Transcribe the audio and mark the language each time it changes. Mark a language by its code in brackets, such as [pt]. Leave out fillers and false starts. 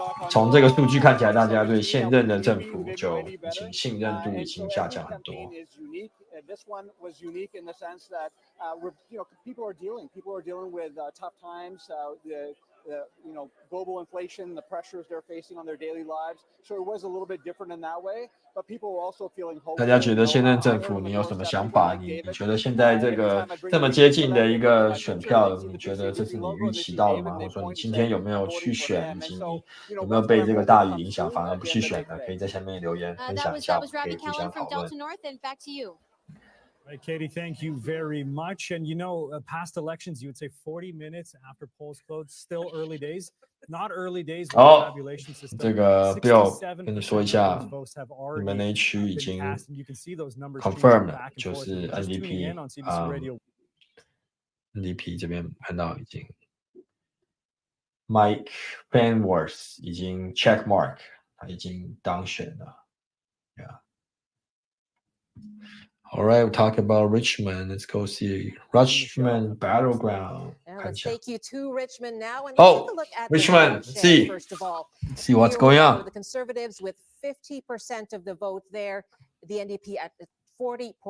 [zh] 从这个数据看起来，大家对现任的政府就已经信任度已经下降很多。 [en] This one was unique in the sense that people are dealing with tough times, the global inflation, the pressures they're facing on their daily lives. So it was a little bit different in that way. But people were also feeling hopeful. [zh] 大家觉得现任政府你有什么想法？你觉得现在这个这么接近的一个选票，你觉得这是你预期到的吗？或者说你今天有没有去选，以及你有没有被这个大雨影响，反而不去选的？可以在下面留言分享一下，我们可以互相讨论。 [en] Right, Katie, thank you very much. And you know, past elections, you would say 40 minutes after polls closed, still early days. Not early days with the tabulation system. [zh] 这个 Bill 跟你说一下，你们那一区已经 confirmed 了，就是 NDP 这边看到已经 Mike Penworth 已经 check mark， 他已经当选了。 [en] Yeah. All right, we'll talk about Richmond. Let's go see Richmond Battleground. Let's take you to Richmond now and take a look at Richmond. See, first of all. See what's going on. The Conservatives with 50% of the vote there, the NDP at 40.6%.